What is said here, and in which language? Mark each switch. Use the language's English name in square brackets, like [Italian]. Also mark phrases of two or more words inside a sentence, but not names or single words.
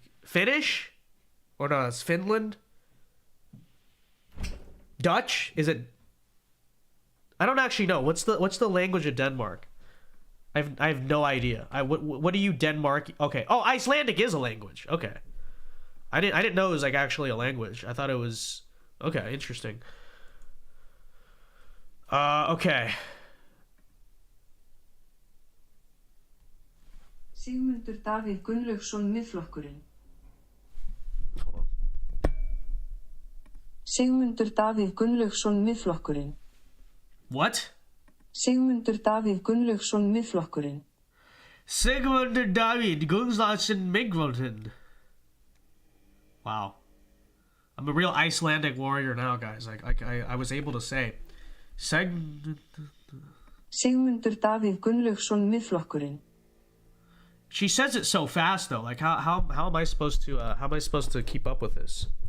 [English] Finnish? Or no, it's Finland? Dutch? Is it? I don't actually know. What's the language of Denmark? I have no idea. What do you Denmark? Okay. Oh, Icelandic is a language. Okay. I didn't know it was like actually a language. I thought it was. Okay, interesting. Okay. Sigmundur Davíð Gunnlaugsson Miðflokkurinn. Sigmundur Davíð Gunnlaugsson Miðflokkurinn. What? Sigmundur Davíð Gunnlaugsson Miðflokkurinn. Sigmundur Davíð Gunnlaugsson Miðflokkurinn. Wow. I'm a real Icelandic warrior now, guys. I was able to say Sigmundur Davíð Gunnlaugsson Miðflokkurinn. She says it so fast though. Like how am I supposed to keep up with this?